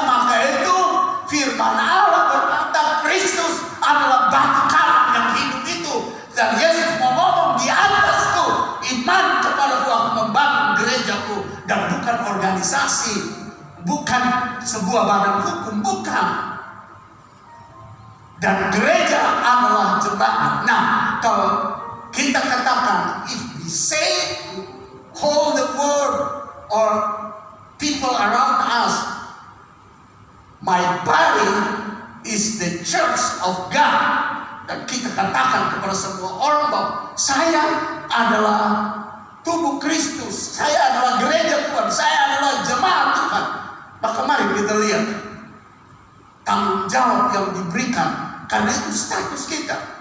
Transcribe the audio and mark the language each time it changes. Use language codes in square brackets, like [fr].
[id] Maka itu firman Allah berkata Kristus adalah batu karang yang hidup itu. Dan Yesus mau ngomong, di atasku iman kepadaku aku membangun gerejaku. Dan bukan organisasi, bukan sebuah badan hukum, bukan. Dan gereja adalah jemaat. Nah, kalau kita katakan, [en] if we say whole the world or people around us, my body is the church of God. [id] Dan kita katakan kepada semua orang bahwa saya adalah tubuh Kristus, saya adalah gereja Tuhan, saya adalah jemaat Tuhan. Maka mari kita lihat tanggung jawab yang diberikan, karena itu status kita.